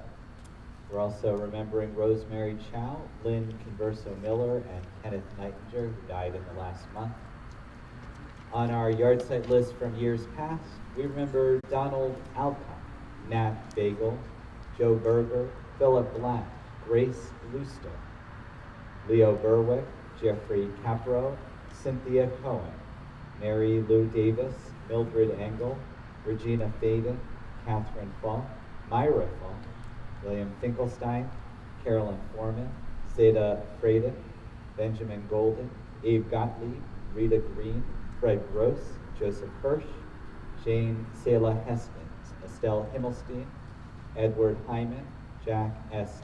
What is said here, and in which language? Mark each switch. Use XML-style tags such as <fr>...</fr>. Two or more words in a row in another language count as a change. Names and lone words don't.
<en>We're also remembering Rosemary Chow, Lynn Converso Miller, and Kenneth Nightinger, who died in the last month. On our yard site list from years past, we remember Donald Alcott, Nat Bagel, Joe Berger, Philip Black, Grace Lusto, Leo Berwick, Jeffrey Capro, Cynthia Cohen, Mary Lou Davis, Mildred Engel, Regina Faden, Catherine Falk, Myra Falk, William Finkelstein, Carolyn Foreman, Zeta Freyden, Benjamin Golden, Abe Gottlieb, Rita Green, Fred Gross, Joseph Hirsch, Jane Selah Heskins, Estelle Himmelstein, Edward Hyman, Jack S.</en>